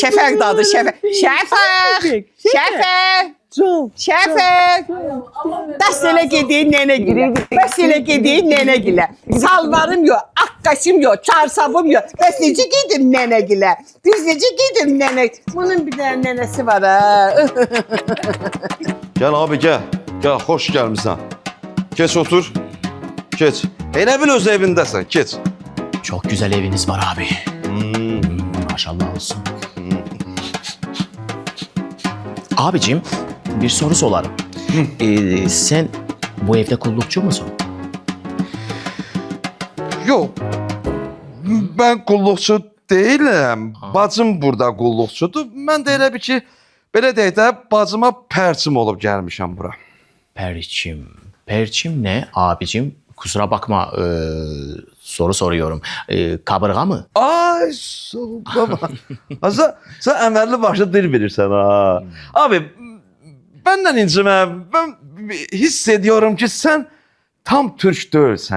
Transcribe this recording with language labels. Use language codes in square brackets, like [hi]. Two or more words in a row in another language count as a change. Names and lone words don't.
[az] Şəfəq dadı, şəfəq. Şəfəq, şəfəq, Can. şəfəq. Bəs elə gediyin nənə gilə. Bəs elə gediyin nənə gilə. Salvarım yox, akkasım yox, çarsabım yox. Bəs necə gedim nənə gilə? Biz necə gedim nənə? Bunun bir dənə nənəsi var ha. [tr] Gel abi gel. Gel hoş gelmişsin. [az] Geç otur. Geç. Elə bil öz evindəsən. Geç. [tr] Çok güzel eviniz var abi. Maşallah olsun. Abicim bir soru sorarım. Sen bu evde kullukçu musun? Yok. Ben qulluqçu değilim. [az] Bacım burada qulluqçudur. Mən də elə bir ki, belə deyək də, bacıma pərçim olub gəlmişəm bura. [tr] Perçim. Perçim ne abicim? Kusura bakma soru soruyorum. Kaburga mı? [az] Ay, baba. Sen əməlli başlı dil bilirsən ha. [tr] Abi, benden incimə. Ben hiss ediyorum ki sen tam Türk değilsən.